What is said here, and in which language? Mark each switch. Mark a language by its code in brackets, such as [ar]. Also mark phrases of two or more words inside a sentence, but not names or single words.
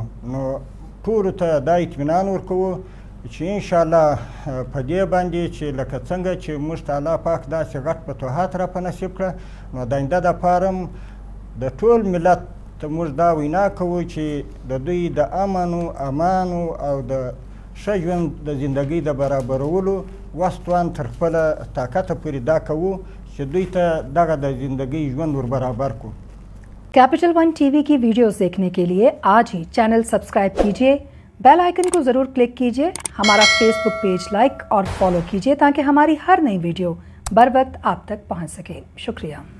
[ps] نو ټولو ته دا اطمینان ورکوو چې انشاءالله په دې باندې چې لکه څنګه چې موږ ته الله پاک داسې غټ فتوحات را په نصیب کړه، نو د آینده دپاره هم د ټول ملت ته موږ دا وینا کوو چې د دوی د امنو امانو او د ښه ژوند د زندګۍ د برابرولو وس توان تر خپله طاقته پورې دا کوو چې دوی ته دغه د زندګۍ ژوند ور برابر کو. [ur] کیپیٹل ون ٹی وی کی ویڈیوز دیکھنے کے لیے آج ہی چینل سبسکرائب کیجیے, [en] bell icon [ur] کو ضرور کلک کیجیے، ہمارا [en] Facebook page [ur] لائک اور فالو کیجیے تاکہ ہماری ہر نئی ویڈیو بروقت آپ تک پہنچ سکے. شکریہ.